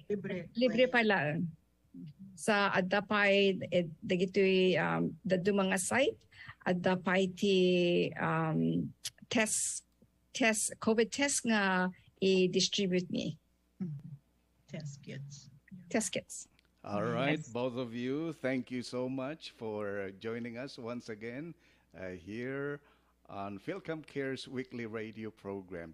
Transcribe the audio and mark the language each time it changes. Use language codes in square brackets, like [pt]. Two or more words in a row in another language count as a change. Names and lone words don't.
[ilo] Libre pala. Sa adda pa'y dagito'y dadu mga site, adda pa'y ti COVID test nga i-distribute me. [en] Test kits. Test kits. All right, Yes. both of you, thank you so much for joining us once again here on FilCom Cares Weekly Radio Program.